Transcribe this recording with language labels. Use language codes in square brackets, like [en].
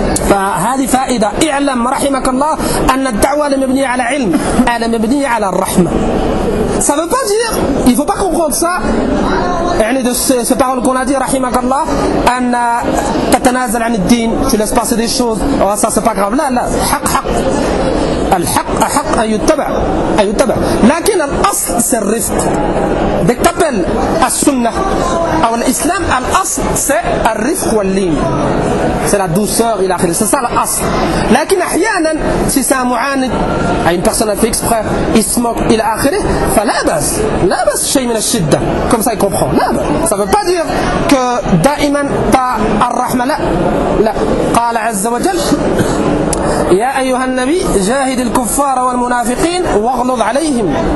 [ar] فهذه فائدة، اعلم رحمك الله أن الدعوة مبنية على علم، أنا مبنية على الرحمة. [fr] Ça veut pas dire, il faut pas comprendre ça. يعني de ces paroles qu'on a dit [ar] رحمك الله أن تتنازل عن الدين، [fr] tu laisses passer des choses. Oh ça c'est pas grave. [ar] لا. حق. الحق أن يتبع. لكن الأصل c'est الرفق. [fr] Dès que t'appelles [ar] السنة أو الإسلام الأصل c'est الرفق واللين. [fr] C'est la douceur إلى آخره. C'est ça l'asr. [ar] لكن أحيانا [fr] si c'est un معاند à une personne fait exprès il se moque إلى آخره [ar] فلا بس شيء من الشدة [fr] comme ça il comprend. [ar] لا بس [fr] ça veut pas dire que [ar] دائما ta الرحمة. لا قال عز وجل يا أيها النبي جاهد الكفار والمنافقين واغلظ عليهم.